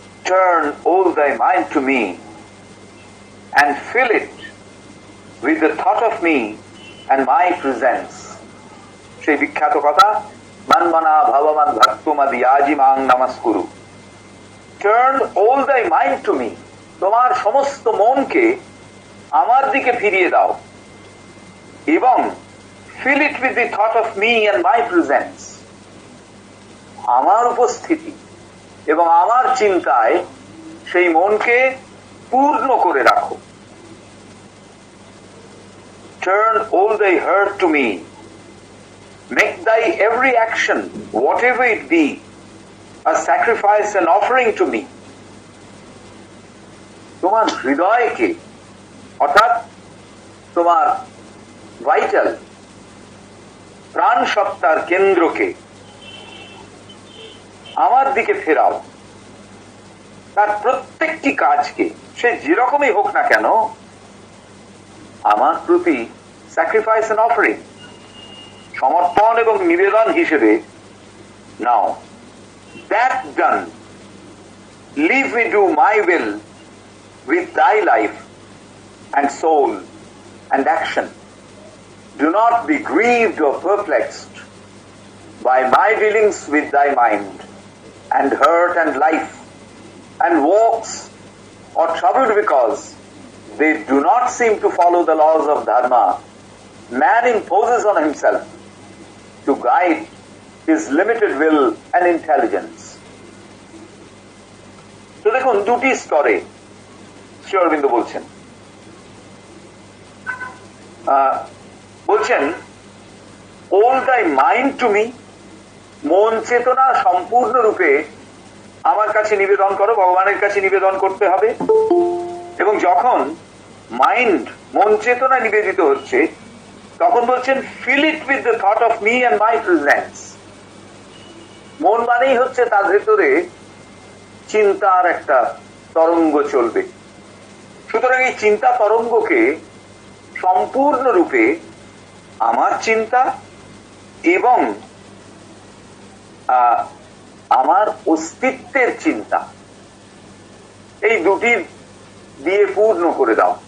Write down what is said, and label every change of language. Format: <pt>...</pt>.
<en>Turn all thy mind to me and fill it with the thought of me and my presence.</en> <bn>সেই বিখ্যাত কথা, মানমানা ভগবান ভক্তমাদিয়াজি মাং নমস্কুরু।</bn> <en>Turn all thy mind to me,</en> <bn>তোমার সমস্ত মনকে আমার দিকে ফিরিয়ে দাও এবং</bn> <en>fill it with the thought of me and my presence,</en> <bn>আমার উপস্থিতি এবং আমার চিন্তায় সেই মনকে পূর্ণ করে রাখো।</bn> <en>Turn all thy heart to me, make thy every action, whatever it be, a sacrifice and offering to me.</en> <bn>তোমার হৃদয়কে, অর্থাৎ তোমার ভাইটাল প্রাণ সত্তার কেন্দ্রকে আমার দিকে ফেরাও। তার প্রত্যেকটি কাজকে, সে যেরকমই হোক না কেন, আমার প্রতি স্যাক্রিফাইস এন্ড অফারিং, সমর্পণ এবং নিবেদন হিসেবে নাও।</bn> <en>That done, leave me do my will with thy life and soul and action. Do not be grieved or perplexed by my dealings with thy mind and hurt and life and walks, or troubled because they do not seem to follow the laws of dharma man imposes on himself to guide his limited will and intelligence.</en> <bn>তো দেখুন, দুটি স্তরে শ্রী অরবিন্দ বলছেন। বলছেন</bn> <en>all thy mind to me,</en> <bn>মন চেতনা সম্পূর্ণরূপে আমার কাছে নিবেদন করো, ভগবানের কাছে নিবেদন করতে হবে। এবং যখন মাইন্ড, মন চেতনা নিবেদিত হচ্ছে, তখন বলছেন</bn> <en>fill it with the thought of me and my presence.</en> <bn>মন মানেই হচ্ছে তার ভেতরে চিন্তার একটা তরঙ্গ চলবে। সুতরাং এই চিন্তা তরঙ্গকে সম্পূর্ণরূপে আমার চিন্তা এবং আমার অস্তিত্বের চিন্তা, এই দুটি দিয়ে পূর্ণ করে দাও।</bn>